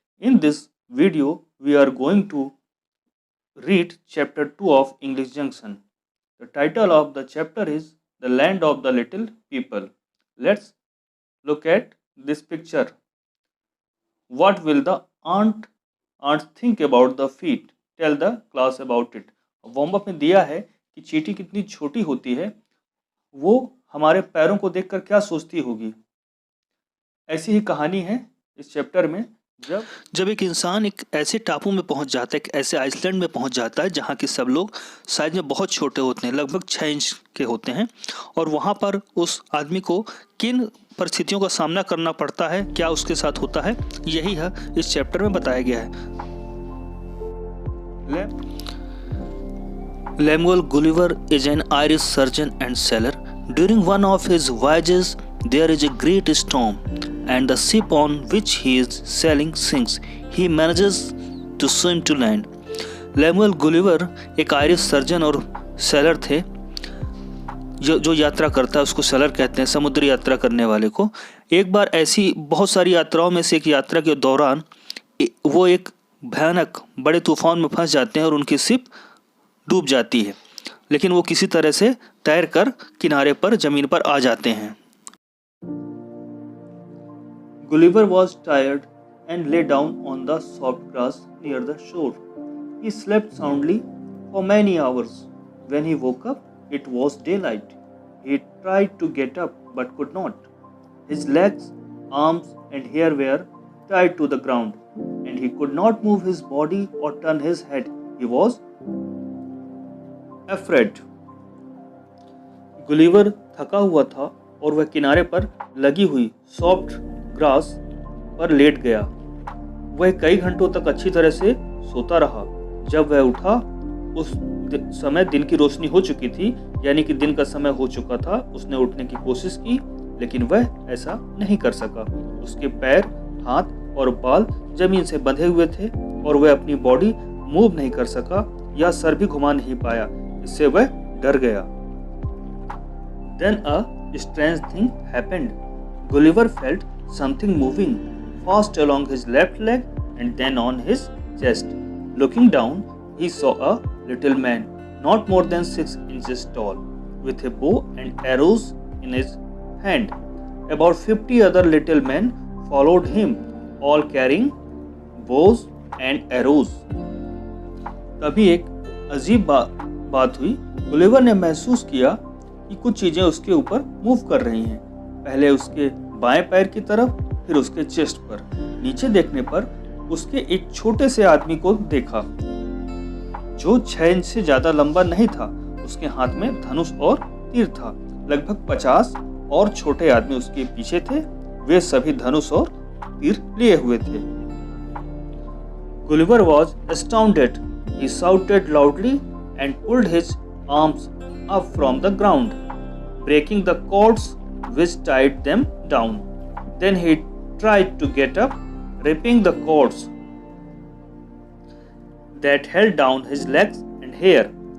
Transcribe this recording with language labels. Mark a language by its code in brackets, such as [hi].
[en] In this video, we are going to read chapter 2 of English Junction. The title of the chapter is The Land of the Little People. Let's look at this picture. What will the ants think about the feet? Tell the class about it. [hi] Warm up में दिया है कि चींटी कितनी छोटी होती है, वो हमारे पैरों को देखकर क्या सोचती होगी। ऐसी ही कहानी है इस चैप्टर में। जब एक इंसान एक ऐसे टापू में पहुंच जाता है, एक ऐसे आइसलैंड में पहुंच जाता है जहां के सब लोग साइज में बहुत छोटे होते हैं, लगभग 6 इंच के होते हैं, और वहां पर उस आदमी को किन परिस्थितियों का सामना करना पड़ता है, क्या उसके साथ होता है, यही है इस चैप्टर में बताया गया है। [en] Lemuel Gulliver is an Irish surgeon and sailor. During one of his voyages, there is a great storm, and the ship on which he is sailing sinks. He manages to swim to land. [hi] Lemuel Gulliver एक Irish surgeon और seller थे। जो यात्रा करता है उसको seller कहते हैं, समुद्री यात्रा करने वाले को। एक बार ऐसी बहुत सारी यात्राओं में से एक यात्रा के दौरान वो एक भयानक बड़े तूफान में फंस जाते हैं और उनकी शिप डूब जाती है, लेकिन वो किसी तरह से तैर कर किनारे पर जमीन पर आ जाते हैं। [en] Gulliver was tired and lay down on the soft grass near the shore. He slept soundly for many hours. When he woke up, it was daylight. He tried to get up but could not. His legs, arms, and hair were tied to the ground, and he could not move his body or turn his head. He was afraid. [hi] Gulliver थका हुआ था और वह किनारे पर लगी हुई soft grass पर लेट गया। वह कई घंटों तक अच्छी तरह से सोता रहा। जब वह उठा उस समय दिन की रोशनी हो चुकी थी, यानी कि दिन का समय हो चुका था। उसने उठने की कोशिश की, लेकिन वह ऐसा नहीं कर सका। उसके पैर, हाथ और बाल जमीन से बंधे हुए थे और वह अपनी बॉडी मूव नहीं कर सका या सर भी घुमा नहीं पाया। इससे वह डर गया। [en] Then a strange thing happened. Gulliver felt something moving fast along his left leg and then on his chest. Looking down, he saw a little man, not more than 6 inches tall, with a bow and arrows in his hand. About 50 other little men followed him, all carrying bows and arrows. [hi] तभी एक अजीब बात हुई। Gulliver ने महसूस किया कि कुछ चीजें उसके ऊपर मूव कर रही हैं। पहले उसके बाएं पैर की तरफ, फिर उसके चेस्ट पर। नीचे देखने पर उसके एक छोटे से आदमी को देखा जो 6 इंच से ज्यादा लंबा नहीं था। उसके हाथ में धनुष और तीर था। लगभग 50 और छोटे आदमी उसके पीछे थे। वे सभी धनुष और तीर लिए हुए थे। [en] Gulliver was astounded. He shouted loudly and pulled his arms up from the ground, breaking the cords which tied them down. Then he tried to get up, ripping the cords that held down his legs and hair.